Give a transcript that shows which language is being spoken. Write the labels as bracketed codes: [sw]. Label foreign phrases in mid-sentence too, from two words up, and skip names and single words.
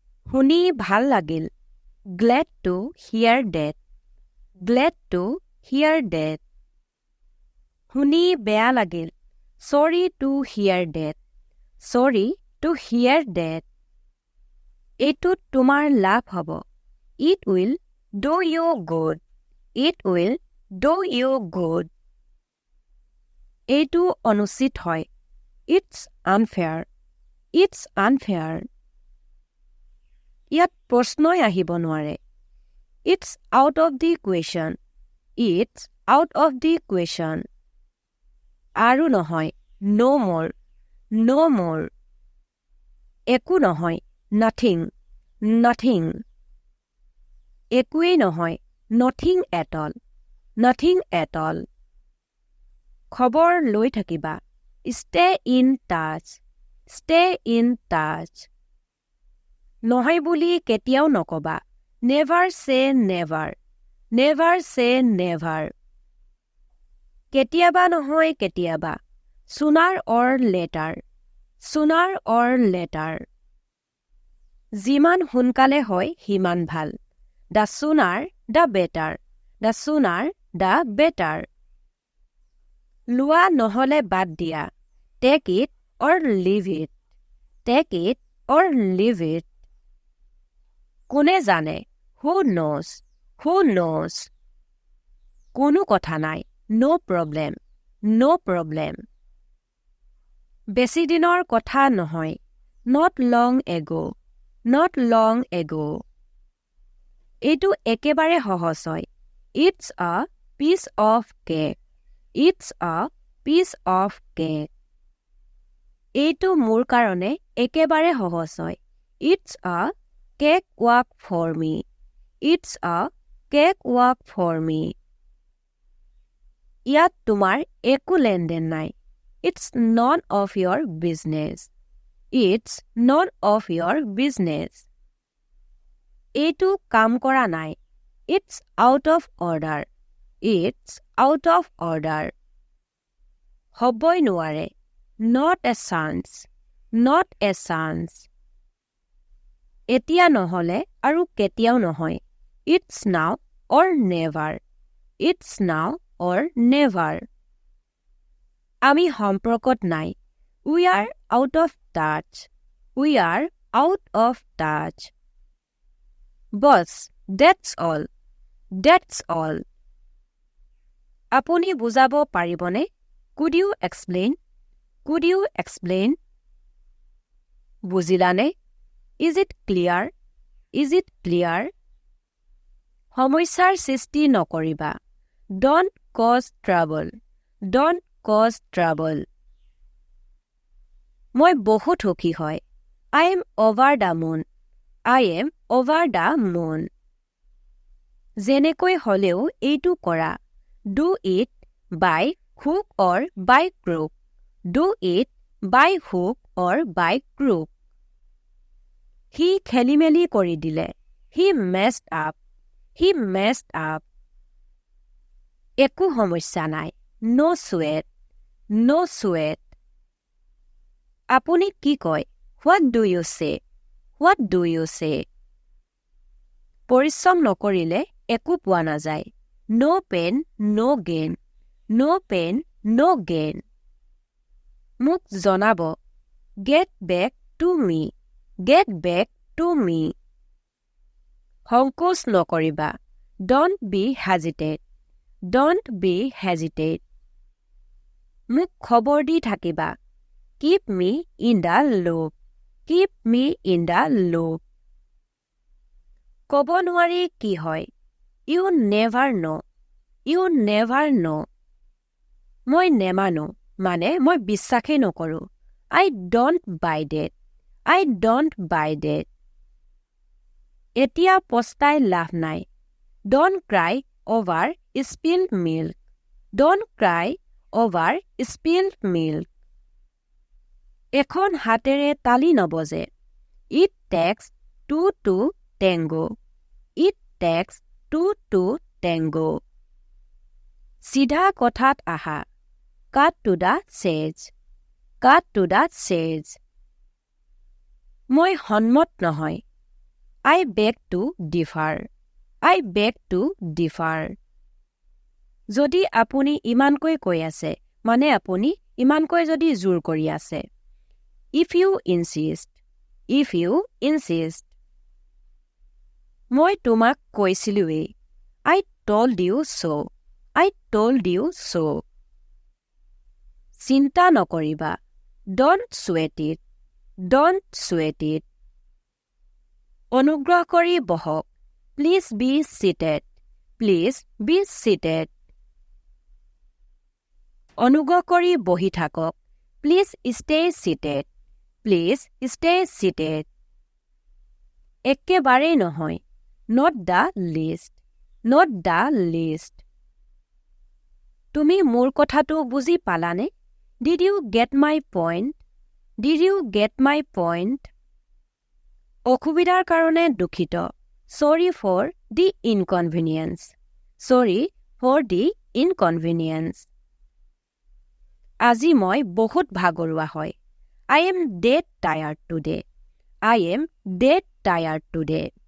[as] শুনি ভাল লাগিল. [en] Glad to hear that. Glad to hear that. [as] শুনি বেয়া লাগিল. [en] Sorry to hear that. Sorry to hear that. [as] এইটোত তোমাৰ লাভ হ'ব. [en] It will do you good. It will do you good. [as] এইটো অনুচিত হয়. [en] It's unfair. It's unfair. [as] ইয়াত প্ৰশ্নই আহিব নোৱাৰে. [en] It's out of the question. It's out of the question. [as] আৰু নহয়. [en] No more. No more. [as] একো নহয়. [en] Nothing. Nothing. [as] একোৱেই নহয়. [en] Nothing at all. Nothing at all. [as] খবৰ লৈ থাকিবা. [en] Stay in touch. Stay in touch. [as] নহয় বুলি কেতিয়াও নকবা. [en] Never say never. Never say never. [as] কেতিয়াবা নহয় কেতিয়াবা. [en] Sooner or later. Sooner or later. [as] যিমান সোনকালে হয় সিমান ভাল. [en] The sooner the better. The sooner the better. [as] লোৱা নহলে বাদ দিয়া. [en] Take it or leave it. Take it or leave it. [as] কোনে জানে? [en] Who knows? Who knows? [as] কোনো কথা নাই. [en] No problem. No problem. [as] বেছি দিনৰ কথা নহয়. [en] Not long ago. Not long ago. [as] এইটো একেবাৰে সহজ হয়. [en] It's a piece of cake. It's a piece of cake. [as] এইটো মোৰ কাৰণে একেবাৰে সহজ হয়. [en] It's a cakewalk for me. It's a cakewalk for me. [as] ইয়াত তোমাৰ একো লেনদেন নাই. [en] It's none of your business. It's none of your business. [as] এইটো কাম কৰা নাই. [en] It's out of order. It's out of order. [as] হ'বই নোৱাৰে. [en] Not a chance. Not a chance. [as] এতিয়া নহলে আৰু কেতিয়াও নহয়. [en] It's now or never. It's now or never. [as] আমি সম্পৰ্কত নাই. [en] We are out of touch. We are out of touch. Boss, that's all. That's all. [as] আপুনি বুজাব পাৰিবনে? [en] Could you explain? Could you explain? বুজিলানে? Is it clear? Is it clear? [as] সমস্যাৰ সৃষ্টি নকৰিবা. [en] Don't cause trouble. Don't cause trouble. [as] মই বহুত সুখী হয়. [en] I am over the moon. I am over the moon. [as] যেনেকৈ হলেও এইটো কৰা. [en] Do it by hook or by crook. Do it by hook or by crook. [as] He খেলিমেলি কৰি দিলে. [en] He messed up. He messed up. [as] একো সমস্যা নাই. [en] No sweat. No sweat. [as] আপুনি কি কয়? [en] What do you say? What do you say? [as] পৰিশ্ৰম নকৰিলে একো পোৱা নাযায়. [en] No pain, no gain. No pain, no gain. [as] মোক জনাব. [en] Get back to me. Get back to me. [as] সংকোচ নকৰিবা. [en] Don't be hesitate. Don't be hesitate. [as] মোক খবৰ দি থাকিবা. [en] Keep me in the loop. Keep me in the loop. [as] ক'ব নোৱাৰি কি হয়. [en] You never know. You never know. [as] মই নেমানো মানে মই বিশ্বাসেই নকৰো. [en] I don't buy that. I don't buy that. [as] এতিয়া পস্তাই লাভ নাই. [en] Don't cry over spilled milk. Don't cry over spilled milk. [as] এখন হাতেৰে তালি নবজে. [en] It takes two to tango. It takes two to tango. [as] সিধা কথাত আহা. [en] Cut to the chase. Cut to the chase. [as] মই সন্মত নহয়. [en] I beg to differ. I beg to differ. [as] যদি আপুনি ইমানকৈ কৈ আছে, মানে আপুনি ইমানকৈ যদি জোৰ কৰি আছে. [en] If you insist. If you insist. [as] মই তোমাক কৈছিলোৱেই. [en] I told you so. I told you so. [as] চিন্তা নকৰিবা. [en] Don't sweat it. Don't sweat it. [as] অনুগ্ৰহ কৰি বহক. [en] Please be seated. Please be seated. [as] অনুগ্ৰহ কৰি বহি থাকক. [en] Please stay seated. Please stay seated. [as] একেবাৰেই নহয়. [en] Not the least. Not the least. [as] তুমি মোৰ কথাটো বুজি পালানে? [en] Did you get my point? Did you get my point? [as] অসুবিধাৰ কাৰণে দুখিত. [en] Sorry for the inconvenience. Sorry for the inconvenience. [as] আজি মই বহুত ভাগৰুৱা হয়. [en] I am dead tired today. I am dead tired today.